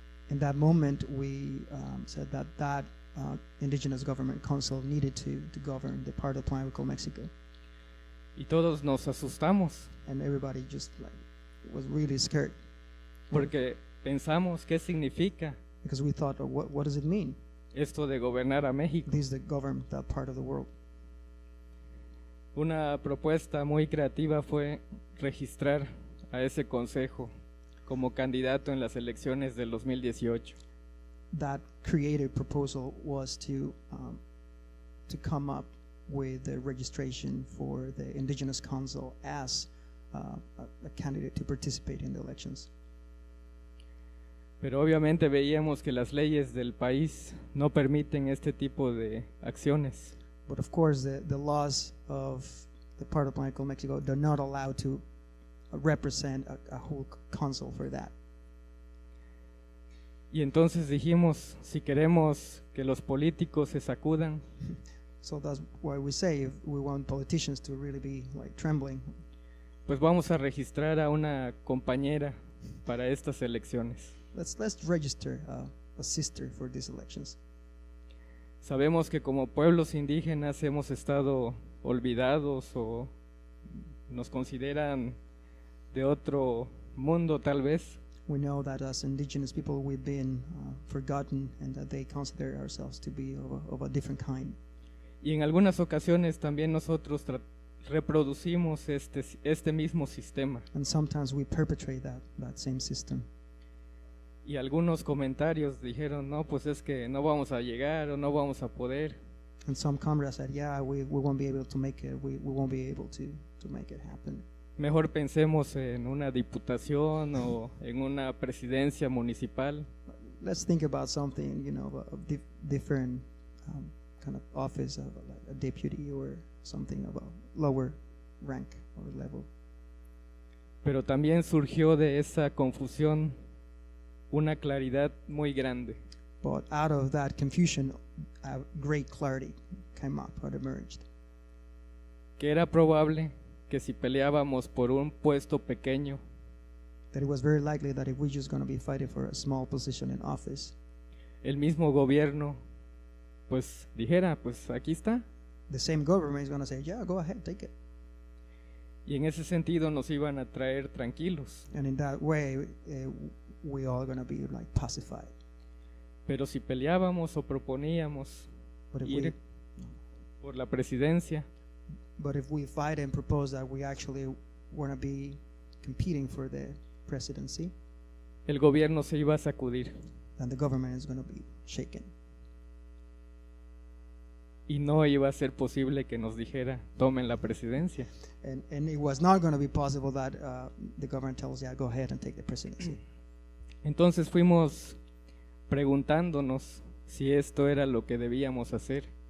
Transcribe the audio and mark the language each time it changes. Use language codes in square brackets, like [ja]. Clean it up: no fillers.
[en] In that moment, we said that indigenous government council needed to govern the part of Plan we call Mexico, [es] Y todos nos asustamos [en] and everybody just like was really scared [es] porque pensamos qué significa [en] because we thought, oh, what does it mean? [es] esto de gobernar a México. [en] This is the govern that part of the world. [es] Una propuesta muy creativa fue registrar a ese consejo como candidato en las elecciones del 2018. [en] That creative proposal was to come up with the registration for the indigenous council as a candidate to participate in the elections. [es] Pero obviamente veíamos que las leyes del país no permiten este tipo de acciones. [en] But of course, the laws of the part of Plan Mexico, they're not allowed to represent a whole council for that. [es] Y entonces dijimos, si queremos que los políticos se sacudan, [en] So that's why we say if we want politicians to really be like trembling, [es] pues vamos a registrar a una compañera para estas elecciones. [en] let's register a sister for these elections. [es] Sabemos que como pueblos indígenas hemos estado olvidados o nos consideran de otro mundo tal vez. [en] We know that as indigenous people we've been forgotten and that they consider ourselves to be of a different kind. [es] Y en algunas ocasiones también nosotros reproducimos este mismo sistema. [en] And sometimes we perpetrate that same system. [es] Y algunos comentarios dijeron, no, pues es que no vamos a llegar o no vamos a poder. [en] And some comrades said, yeah, we won't be able to make it. We won't be able to make it happen. [es] Mejor pensemos en una diputación o en una presidencia municipal. [en] Let's think about something, a different kind of office, of like a deputy or something of a lower rank or level. [es] Pero también surgió de esa confusión una claridad muy grande. [en] But out of that confusion, a great clarity came up or emerged. [es] Que era probable que si peleábamos por un puesto pequeño, [en] That it was very likely that if we're just going to be fighting for a small position in office, [es] el mismo gobierno pues dijera, pues aquí está. [en] the same government is going to say, yeah, go ahead, take it. [es] Y en ese sentido nos iban a traer tranquilos. [en] And in that way, we all going to be like pacified. [es] Pero si peleábamos o proponíamos [en] But if [es] ir por la presidencia, [en] we fight and propose that we actually want to be competing for the presidency, [es] el gobierno se iba a sacudir [en] then the government is going to be shaken. [es] y no iba a ser posible que nos dijera, tomen la presidencia. [en] And it was not going to be possible that the government tells, yeah, go ahead and take the presidency. [es] Entonces fuimos preguntándonos si esto era lo que debíamos hacer.